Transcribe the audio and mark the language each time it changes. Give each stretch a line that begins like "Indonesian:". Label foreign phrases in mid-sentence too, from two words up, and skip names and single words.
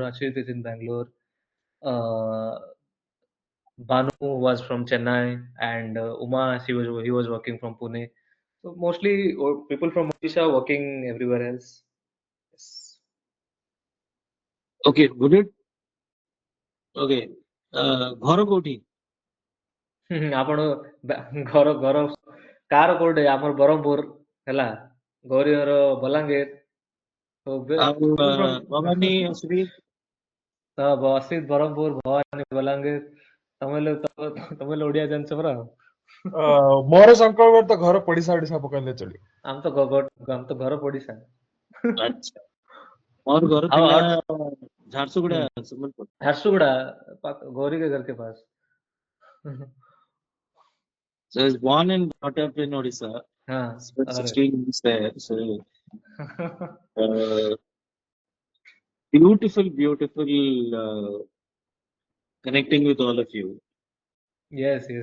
English: Ashrit is in Bangalore. Uh, Banu was from Chennai, and Uma he was working from Pune. So mostly people from Odisha working everywhere else. Yes. Okay, would it?
Odia: Okay, ଘର କୋଉଠି? ଆପଣ ଘର ଘର କାହାର କୋଉଠି ଆମର ବ୍ରହ୍ମପୁର ହେଲା ଗୌରୀ ଘର ବଲାଙ୍ଗୀର so ଆଉ
English: people from
Odia: ଭବାନୀ, ଅଶ୍ବିନ? ବସିତ ବ୍ରହ୍ମପୁର ଭବାନୀ ବଲାଙ୍ଗୀର ତମେ ହେଲେ ଓଡିଆ ଜାଣିଛ ପରା ମୋର ଶଙ୍କର ତ ଘର ପଡିଶା ଓଡିଶା ପକେଇଲେ ଚଳିବ। ଆମେ ତ ଘର ପଡିଶା ଆଚ୍ଛା, ମୋର ଘର ଆଉ ଥିଲା ଆଉ ଝାରସୁଗୁଡା, ସମ୍ବଲପୁର.
Hindi: ଝାରସୁଗୁଡା ଗୌରୀ के घर के पास
English: So I was born and brought up in Odisha.
Hindi: हाँ
English: Spent
Hindi: अरे
English: 16 years there. So uh, beautiful, beautiful connecting with all of you. Yes, yes.